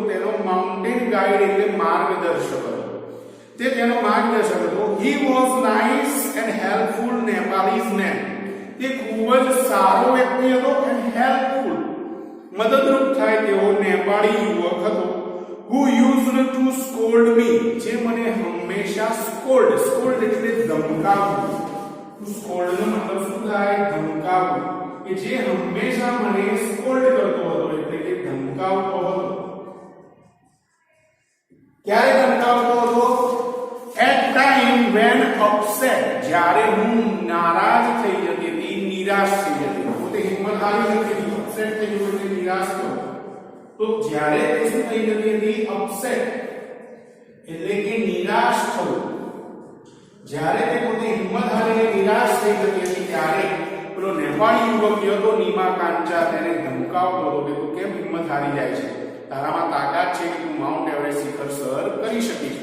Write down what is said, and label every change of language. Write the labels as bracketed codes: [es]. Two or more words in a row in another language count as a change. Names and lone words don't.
[gu] તેનો માઉન્ટેન ગાઈડ એટલે માર્ગદર્શક હતો. તે તેનો માર્ગદર્શક હતો. [en] he was nice and helpful Nepalese man. [gu] તે ખૂબ જ સારો વ્યક્તિ હતો [en] and helpful, [gu] મદદરૂપ થાય તેવો નેપાળી યુવક હતો. [en] who used to scold me, [gu] જે મને હંમેશા scold એટલે ધમકાવવું. [en] to scold [gu] નો મતલબ શું થાય? ધમકાવવું. કે જે હંમેશા મને scold કરતો હતો એટલે કે ધમકાવતો હતો. ક્યારે ધમકાવતો હતો? [en] at time when upset, [gu] જ્યારે હું નારાજ થઈ જતી હતી, નિરાશ થઈ જતી હતી. પોતે હિંમત હારી જતી હતી, upset થઈ ગયો એટલે નિરાશ થયો. તો જ્યારે તે શું થઈ જતી હતી? upset એટલે કે નિરાશ થવું. જ્યારે તે પોતે હિંમત હારીને નિરાશ થઈ જતી હતી ત્યારે પેલો નેપાળી યુવક હતો નીમા કાંચા, તેને ધમકાવતો હતો કે તું કેમ હિંમત હારી જાય છે, તારામાં તાકાત છે કે તું માઉન્ટ એવરેસ્ટ શિખર સર કરી શકીશ.